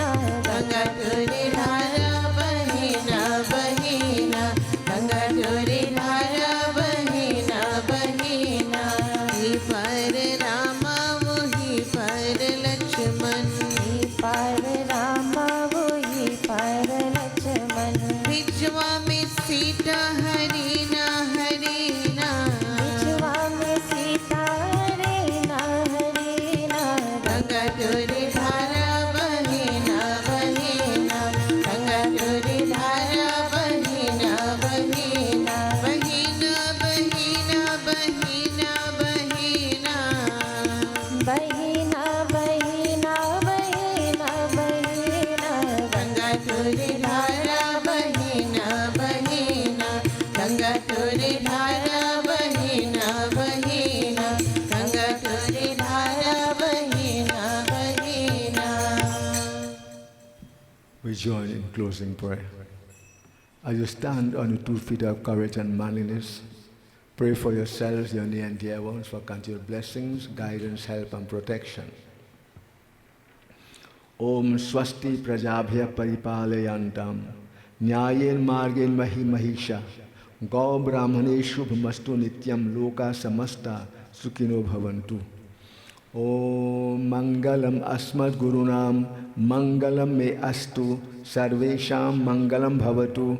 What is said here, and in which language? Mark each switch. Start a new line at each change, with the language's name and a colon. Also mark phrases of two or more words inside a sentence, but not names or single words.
Bhojpuri: गंगा तोरे धारा बहिना बहिना, गंगा तोरे धारा बहिना बहिना। ही पर रामा वही पर लक्ष्मण, पार रामा वही पार लक्ष्मण, बिचवा में सीता हरिना हरिना। बिचवा में सीता हरिना हरिना, गंगा तोरे धारा बहिना बहिना, गंगा तोरे धारा बहिना बहिना, बहिना बहिना बहिना बहिना। बहिना बहिना बहिना बहिना, गंगा तोरे धारा बहिना बहिना, गंगा तोरे धारा बहिना बहिना, गंगा तोरे धारा बहिना बहिना।
English: We join in closing prayer. As you stand on your 2 feet of courage and manliness, Pray for yourselves, your near and dear ones, for continued blessings, guidance, help, and protection.
Sanskrit: ओम् स्वस्ति प्रजाभ्यः परिपालयन्तां न्यायेन मार्गेण महीं महीशाः गो ब्राह्मणे शुभमस्तु नित्यं लोकाः समस्ताः सुखिनो भवन्तु. ओम् मङ्गलम् अस्मद् गुरूणाम् मङ्गलम् मे अस्तु सर्वेषाम् मङ्गलम् भवतु.